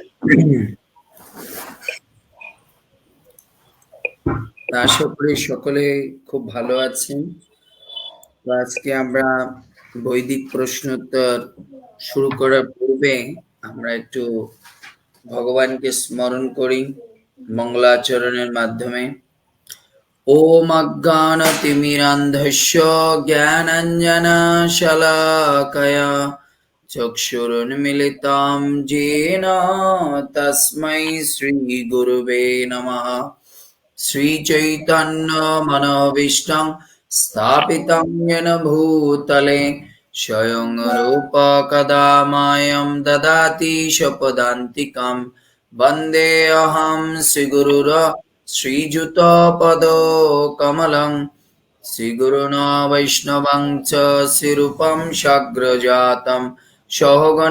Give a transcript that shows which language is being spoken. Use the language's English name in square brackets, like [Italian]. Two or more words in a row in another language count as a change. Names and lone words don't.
[Bangla] আশা করি সকলে খুব ভালো আছেন। আজকে আমরা বৈদিক প্রশ্নোত্তর শুরু করার পূর্বে আমরা একটু ভগবানকে স্মরণ করি মঙ্গলাচরণের মাধ্যমে। [Sanskrit] ॐ अज्ञानतिमिरान्धस्य ज्ञानाञ्जनशलाकया चक्षुरुन्मिलितं येन तस्मै श्रीगुरुवे नमः। श्रीचैतन्यमनोभीष्टं स्थापितं येन भूतले स्वयं रूप कदा मायं ददाति स्वपदान्तिकं वन्देऽहं श्रीयुतपदकमलं श्रीगुरुन् वैष्णवं च श्रीरूपं साग्रजातं सौगण